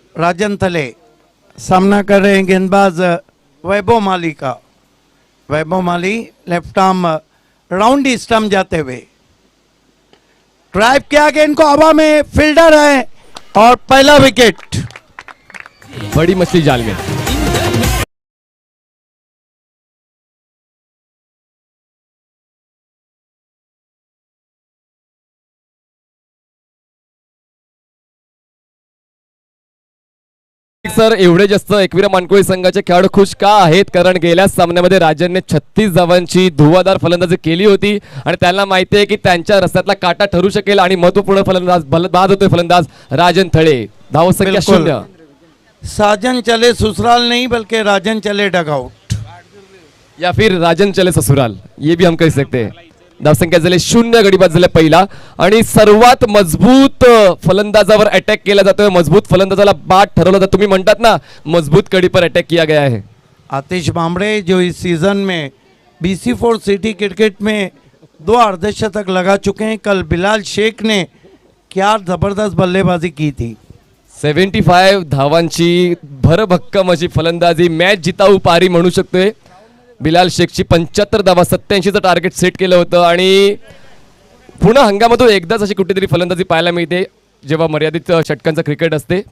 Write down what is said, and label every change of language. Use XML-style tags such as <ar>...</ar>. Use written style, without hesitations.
<hi>राजन थले सामना कर रहे हैं गेंदबाज वैभव माली का। वैभव माली लेफ्ट आर्म राउंड स्टंप जाते हुए ड्राइव किया, गेंद को हवा में, फील्डर है और पहला विकेट। बड़ी मछली जाल में.</hi> <mr>सर, एवढे जास्त एकविरा मानकोळी संघाचे खेळाडू खुश का आहेत? कारण गेल्या सामन्यामध्ये राजनने 36 धावांची धुवाधार फलंदाजी केली होती आणि त्यांना माहिती आहे की त्यांच्या रस्त्यातला काटा ठरू शकेल आणि महत्त्वपूर्ण फलंदाज बाद होतोय फलंदाज राजन थळे. धावसंख्या बिल्कुल. 0.</mr> <hi>साजन चले ससुराल नहीं, बल्कि राजन चले डगआउट। या फिर राजन चले ससुराल, ये भी हम कह सकते हैं.</hi> <mr>धावसंख्या झाली 0, गडीबाद झाले पहिला. आणि सर्वात मजबूत फलंदाजावर अटॅक केला जातोय, मजबूत फलंदाजाला बाद ठरवलं जातं. तुम्ही म्हणतात ना,</mr> <hi>मजबूत कडी पर अटॅक किया गया है. आतिश भांबड़े जो इस सीजन में BC4 सिटी क्रिकेट में 2 अर्धशतक लगा चुके हैं। कल बिलाल शेख ने क्या जबरदस्त बल्लेबाजी की थी।</hi> <mr>75 धावांची भरभक्कम अशी फलंदाजी, मॅच जिताऊ पारी म्हणू शकतोय. बिलाल शेखची 75 धावा, 87चं टार्गेट सेट केलं होतं. आणि पुन्हा हंगामातून एकदाच अशी कुठेतरी फलंदाजी पाहायला मिळते जेव्हा मर्यादित षटकांचं क्रिकेट असते.</mr>